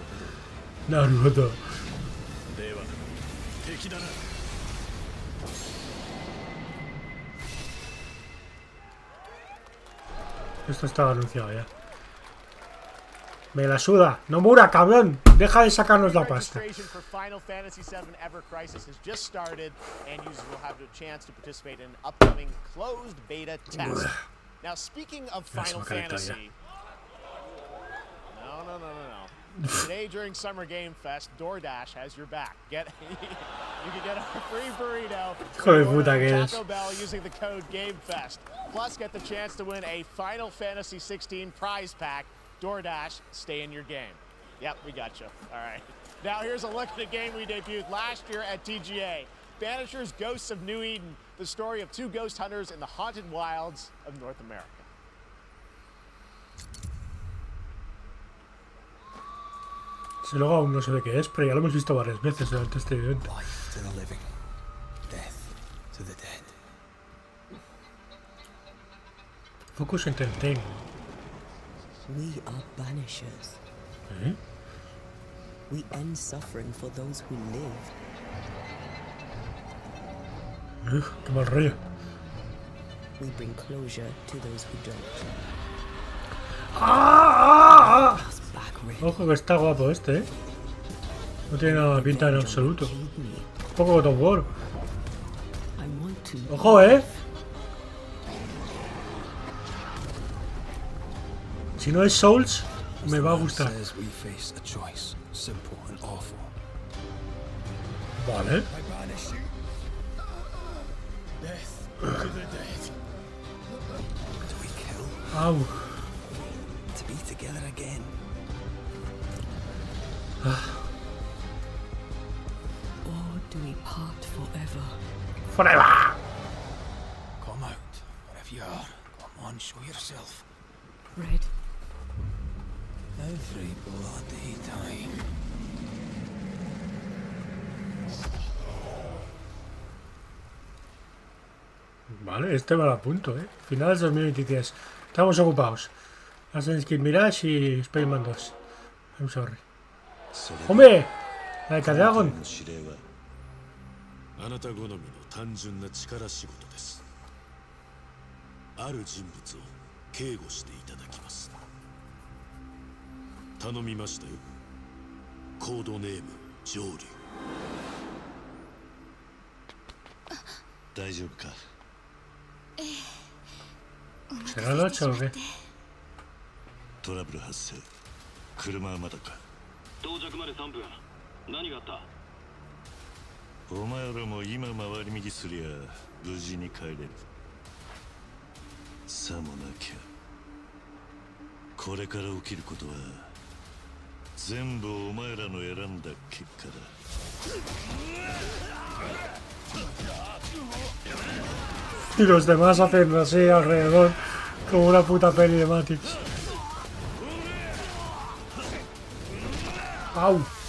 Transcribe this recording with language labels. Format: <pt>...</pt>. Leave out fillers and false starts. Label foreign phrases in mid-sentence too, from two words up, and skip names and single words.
<es>Naruto. Esto estaba anunciado ya. Me la suda. No mura, cabrón. Deja de sacarnos la pasta.</es> <en>Registration for Final Fantasy VII Ever Crisis has just started, and users will have the chance to participate in an upcoming closed beta test. Now, speaking of Final Fantasy, no. Today during Summer Game Fest, DoorDash has your back. You can get a free burrito from Taco Bell using the code GameFest. Plus, get the chance to win a Final Fantasy 16 prize pack. DoorDash, stay in your game. Yep, we got you. All right. Now here's a look at a game we debuted last year at TGA. Banishers Ghosts of New Eden, the story of two ghost hunters in the haunted wilds of North America.</en> <es>Si luego aún no sé de qué es, pero ya lo hemos visto varias veces durante este evento.</es> <en>Life to the living, death to the dead. Focus Entertain. We are banishers.</en> <es>¿Eh?</es> <en>We end suffering for those who live.</en> <es>Qué mal rollo.</es> <en>We bring closure to those who don't.</en> <es>¡Ah! Ojo que está guapo este, ¿eh? No tiene nada de pinta en absoluto. Un poco God of War. ¡Ojo, eh! Si no es Souls, me va a gustar. Vale. Au.</es> <en>Or do we part forever? Forever! Come out, wherever you are. Come on, show yourself. Red. Every bloody time.</en> <es>Vale, este me lo apunto, ¿eh? Finales de 2023. Estamos ocupados. Assassin's Creed Mirage y Spider-Man 2.</es> <en>I'm sorry.</en> <es>¡Hombre! La de Dragon.</es> <ja>あなた好みの単純な力仕事です。ある人物を警護していただきます。頼みましたよ。コードネーム上流。</ja> <es>¿Será el 8 o qué?</es> <ja>トラブル発生。車はまだか。到着まで3分。何があった？お前らも今回り右すりゃ無事に帰れる。さもなきゃ。これから起きることは全部お前らの選んだ結果だ。</ja> <es>Y los demás hacen así alrededor, como una puta peli de Matrix. ¡Au!</es>